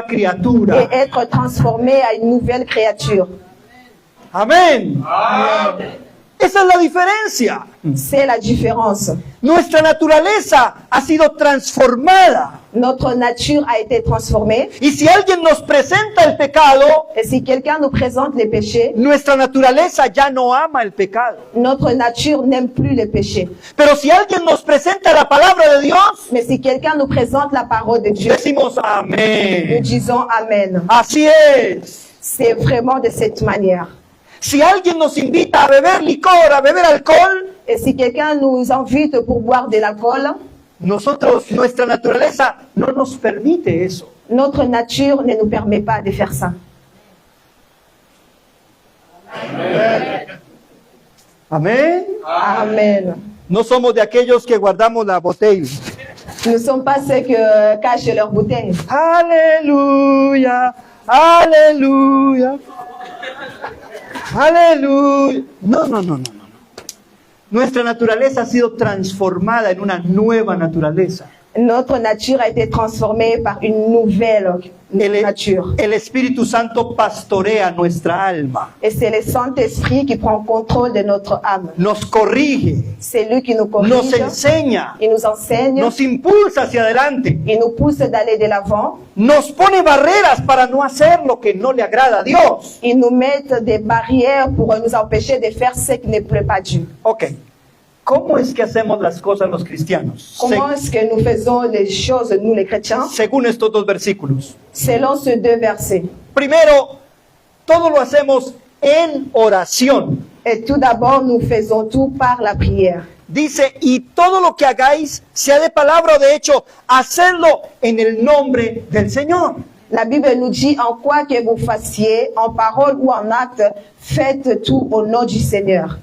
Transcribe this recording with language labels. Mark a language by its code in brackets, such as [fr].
[fr] et [es] criatura. [fr] être transformé à une nouvelle créature. [es] Amén. Esa es la diferencia. [fr] C'est la différence. [es] Nuestra naturaleza ha sido transformada. [fr] Notre nature a été transformée. [es] Y si alguien nos presenta el pecado, [fr] Et si quelqu'un nous présente les péchés, [es] nuestra naturaleza ya no ama el pecado. [fr] notre nature n'aime plus les péchés. [es] Pero si alguien nos presenta la palabra de Dios, [fr] Mais si quelqu'un nous présente la parole de Dieu, [es] decimos [fr] nous [es] amén. [fr] disons Amen. [es] Así es. [fr] C'est vraiment de cette manière. [es] Si alguien nos invita a beber licor, a beber alcohol, [fr] Et si quelqu'un nous invite pour boire de l'alcool, [es] nuestra naturaleza no nos permite eso. [fr] notre nature ne nous permet pas de faire ça. [es] Amén. [fr] Amen. [es] No somos de aquellos que guardamos la botella. [fr] Nous ne sommes pas ceux que cachent leurs bouteilles. [es] Aleluya, aleluya, aleluya. No. Nuestra naturaleza ha sido transformada en una nueva naturaleza. [fr] Notre nature a été transformée par une nouvelle nature. [es] El Espíritu Santo pastorea nuestra alma, [fr] Et c'est le Saint-Esprit qui prend contrôle de notre âme. [es] nos corrige, [fr] C'est lui qui nous corrige, [es] nos enseña, [fr] il nous enseigne, [es] nos impulsa hacia adelante, [fr] il nous pousse d'aller de l'avant, [es] nos pone barreras para no hacer lo que no le agrada a Dios. [fr] il nous met des barrières pour nous empêcher de faire ce qui ne plaît pas à Dieu. [es] Ok, ¿cómo es que hacemos las cosas los cristianos? [fr] Comment est-ce que nous faisons les choses, nous les chrétiens, [es] Según estos dos versículos. [fr] selon ces deux versets? [es] Primero, todo lo hacemos en oración. [fr] Et tout d'abord, nous faisons tout par la prière. [es] Dice, y todo lo que hagáis, sea de palabra o de hecho, hacedlo en el nombre del Señor. [fr] La Bible nous dit, en quoi que vous fassiez, en parole ou en acte, faites tout au nom du Seigneur.